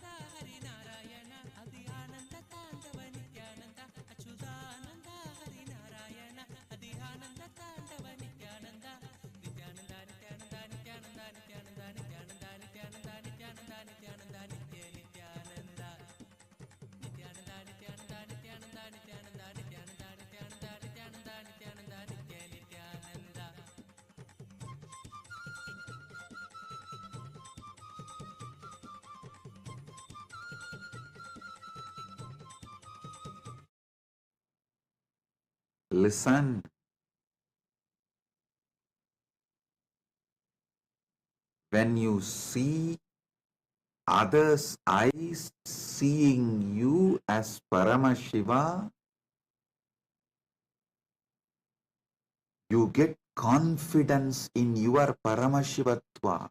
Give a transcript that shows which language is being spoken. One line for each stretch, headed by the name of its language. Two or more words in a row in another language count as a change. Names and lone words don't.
Sanskrit: ಹರಿನಾರಾಯಣ ಅದಿ ಆನಂದ ತಾಂಡವ ನಿತ್ಯಾನಂದ ಅಚ್ಯುತಾನಂದ ಹರಿನಾರಾಯಣ ಅದಿ ಆನಂದ ತಾಂಡವ ನಿತ್ಯಾನಂದ ನಿತ್ಯಾನಂದ ನಿತ್ಯಾನಂದ ನಿತ್ಯಾನಂದ ನಿತ್ಯಾನಂದ ನಿತ್ಯಾನಂದ ನಿತ್ಯಾನಂದ ನಿತ್ಯಾನಂದ ನಿತ್ಯಾನಂದ ನಿತ್ಯ ನಿತ್ಯಾನಂದ ನಿತ್ಯಾನಂದ ನಿತ್ಯಾನಂದ ನಿತ್ಯಾನಂದ ನಿತ್ಯಾನಂದ ನಿತ್ಯಾನಂದ ನಿತ್ಯಾನಂದ ನಿತ್ಯಾನಂದ ನಿತ್ಯಾನಂದ ನಿತ್ಯ ನಿತ್ಯಾನಂದ.
English: Listen. When you see others' eyes seeing you as Paramashiva, you get confidence in your Paramashivatva.